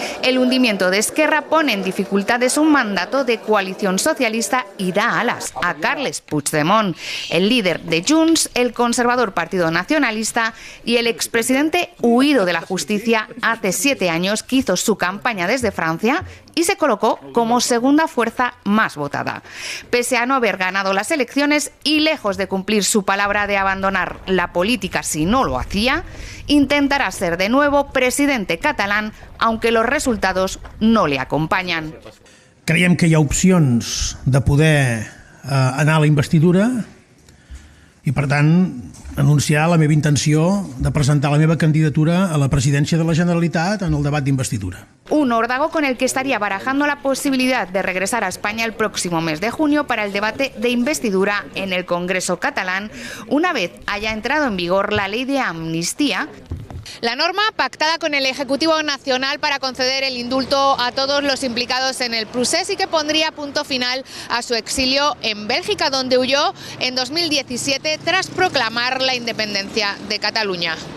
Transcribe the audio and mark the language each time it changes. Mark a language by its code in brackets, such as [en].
[es] El hundimiento de Esquerra pone en dificultades un mandato de coalición socialista y da alas a Carles Puigdemont, el líder de Junts, el conservador Partido Nacionalista y el expresidente huido de la justicia hace 7 años, que hizo su campaña desde Francia y se colocó como segunda fuerza más votada. Pese a no haber ganado las elecciones y lejos de cumplir su palabra de abandonar la política si no lo hacía, intentará ser de nuevo presidente catalán, aunque los resultados no le acompañan. [ca] Creiem que hi ha opcions de poder anar a la investidura i, per tant, anunciar la meva intenció de presentar la meva candidatura a la presidència de la Generalitat en el debat d'investidura. [es] Un órdago con el que estaría barajando la posibilidad de regresar a España el próximo mes de junio para el debate de investidura en el Congreso catalán, una vez haya entrado en vigor la ley de amnistía. La norma pactada con el Ejecutivo Nacional para conceder el indulto a todos los implicados en el procés y que pondría punto final a su exilio en Bélgica, donde huyó en 2017 tras proclamar la independencia de Cataluña.